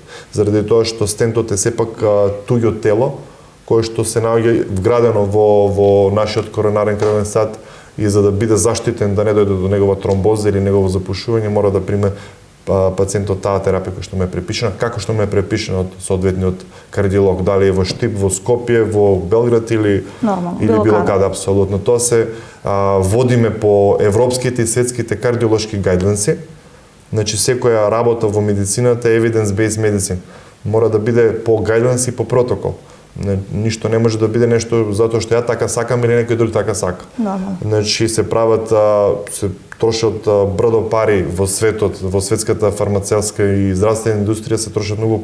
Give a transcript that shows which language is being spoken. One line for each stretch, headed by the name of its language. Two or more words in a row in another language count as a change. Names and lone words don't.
Macedonian: Заради тоа што стентот е сепак туѓо тело кое што се наоѓа вградено во нашиот коронарен крвен сад и за да биде заштитен да не дојде до негова тромбоза или негово запушување, мора да приме пациентот таа терапија која што му е препишана, како што му е препишана од соодветниот кардиолог, дали е во Штип, во Скопје, во Белград или било каде апсолутно. Тоа се водиме по европските и светските кардиолошки гајдленси. Значи секоја работа во медицината е
English: evidence-based medicine.
Macedonian: Мора да биде по гајдленс и по протокол. Ништо не може да биде нешто затоа што ја така сакам или некој друг така сака. Значи се прават, се трошат брдо пари во светот, во светската фармацевтска и здравствена индустрија се трошат многу